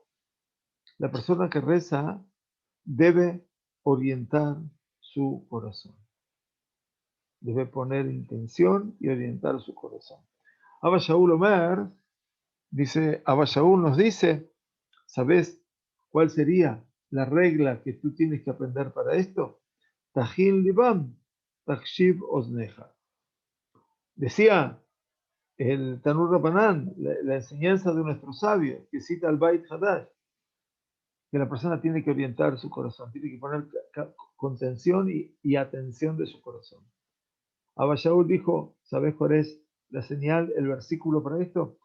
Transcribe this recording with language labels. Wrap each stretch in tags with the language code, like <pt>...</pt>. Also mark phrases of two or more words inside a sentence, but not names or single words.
<es>La persona que reza debe orientar su corazón. Debe poner intención y orientar su corazón. Abba Shaul Omer dice, Abba Shaul nos dice, ¿sabes cuál sería la regla que tú tienes que aprender para esto?</es> <he>תכין לבם, תקשיב אזנך.</he> <es>Decía el</es> <he>תנו רבנן,</he> <es>la enseñanza de nuestros sabios, que cita al Bait Hadash, que la persona tiene que orientar su corazón, tiene que poner contención y atención de su corazón. Abba Shaul dijo, ¿sabes cuál es la señal, el versículo para esto?</es>